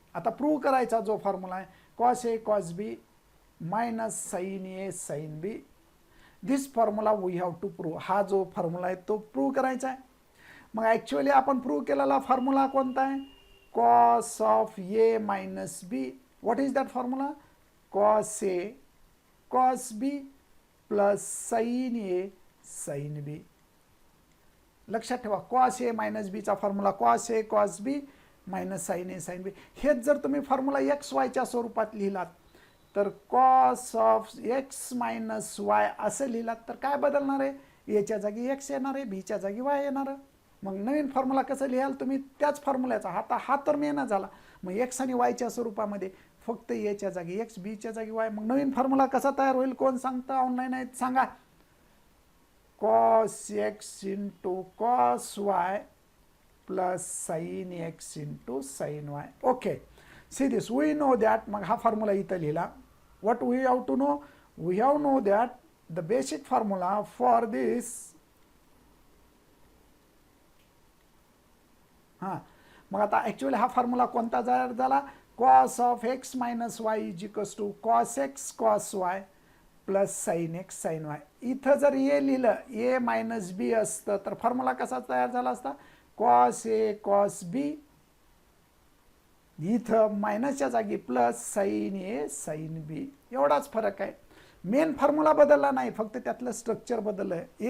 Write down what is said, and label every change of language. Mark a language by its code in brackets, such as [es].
[mr] आता प्रूव्ह करायचा जो फॉर्म्युला आहे cos A cos B minus sign A sine B. [en] This formula we have to prove. [mr] हा जो फॉर्म्युला आहे तो प्रूव्ह करायचा आहे. मग ॲक्च्युअली आपण प्रूव्ह केलेला फॉर्म्युला कोणता आहे? Cos of A minus B. [en] What is that formula? Cos A cos B plus sine A sine B. [mr] लक्षात ठेवा. [en] Cos A minus बीचा formula cos A cos B minus sine A sine B. [mr] हेच जर तुम्ही formula x वायच्या स्वरूपात लिहिलात तर [en] cos of x minus y [mr] असं लिहिलात तर काय बदलणार आहे? एच्या जागी एक्स येणार आहे, बीच्या जागी वाय येणार आहे. मग नवीन फॉर्म्युला कसं लिहाल तुम्ही? त्याच फॉर्म्युल्याचा. आता हा तर मेन झाला. मग एक्स आणि वायच्या स्वरूपामध्ये फक्त एच्या जागी एक्स, बीच्या जागी वाय. मग नवीन फॉर्म्युला कसा तयार होईल? कोण सांगतं? ऑनलाईन आहेत सांगा. [en] Cos x into cos y plus sine x into sine y. Okay. See this. We know that. [mr] मग हा फॉर्म्युला इथं लिहिला. [en] What we have to know? We have know that the basic formula for this. [mr] हां. मग आता actually हा formula कोणता तयार झाला? [en] Cos of x minus y is equals to cos x cos y plus sine x sine y. [mr] इथं जर ए लिहिलं, ए मायनस बी असतं तर फॉर्म्युला कसा तयार झाला असता? [en] Cos A cos B. [mr] इथं मायनसच्या जागी प्लस साइन ए साइन बी. एवढाच फरक आहे. मेन फॉर्म्युला बदलला नाही, फक्त त्यातलं स्ट्रक्चर बदललं आहे.